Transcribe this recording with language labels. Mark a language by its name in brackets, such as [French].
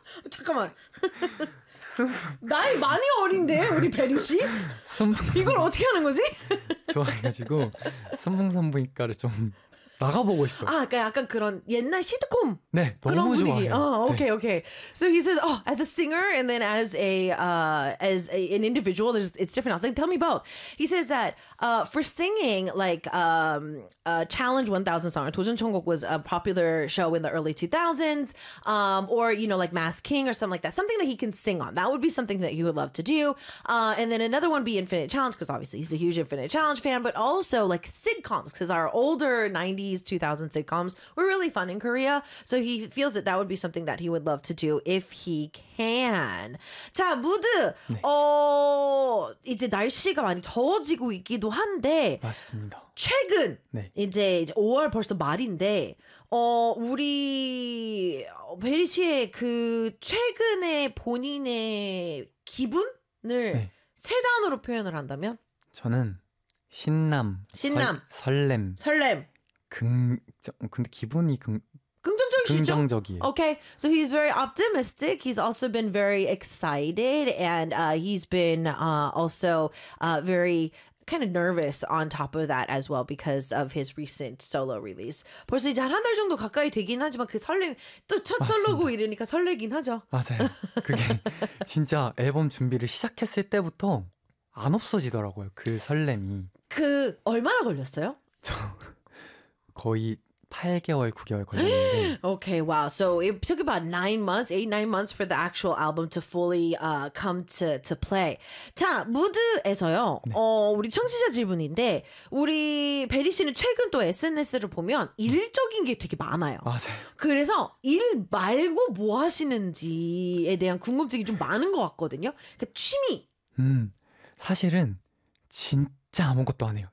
[Korean] 잠깐만 나이 많이 어린데 우리 베리씨 이걸 어떻게 하는 거지? 좋아해가지고 순풍산부인과를 좀 나가보고 싶어요. 아, 그러니까 약간 그런 옛날 시트콤 네, 너무 좋아해요. 오케이, 오케이. [English] So he says, oh, as a singer and then as a as a, an individual, there's it's different. I was like, tell me both. He says that for singing, like Challenge 1000 song, 도전 천국 was a popular show in the early 2000s, or you know, like Masked King or something like that. Something that he can sing on. That would be something that he would love to do. And then another one would be Infinite Challenge, because obviously he's a huge Infinite Challenge fan. But also like sitcoms, because our older 90s, 2000 sitcoms were really fun in Korea. So he feels that that would be something that he would love to do if he can. [Korean] 자, 무드. 네. 이제 날씨가 많이 더워지고 있기도 한데. 맞습니다. 최근 네. 이제 5월 벌써 말인데 우리 베리 씨의 그 최근에 본인의 기분을 네. 세 단어로 표현을 한다면? 저는 신남. 설렘. 근데 기분이 긍정적이에요. [English] Okay, so he's very optimistic. He's also been very excited, and he's been also very kind of nervous on top of that as well because of his recent solo release. [Korean] 벌써 이제 한 달 정도 가까이 되긴 하지만 그 설렘 또 첫 솔로고 이러니까 설레긴 하죠. 맞아요. 그게 진짜 앨범 준비를 시작했을 때부터 안 없어지더라고요. 그 설렘이. 그 얼마나 걸렸어요? 저 거의 8개월, 9개월 걸렸는데. [English] Okay, wow. So it took about 9 months, 8-9 months for the actual album to fully come to play. [Korean] 자, 무드에서요. 네. 우리 청취자 질문인데 우리 베리 씨는 최근 또 SNS를 보면 일적인 게 되게 많아요. 맞아요. 그래서 일 말고 뭐 하시는지에 대한 궁금증이 좀 많은 것 같거든요. 그러니까 취미. 사실은 진짜 아무것도 안 해요.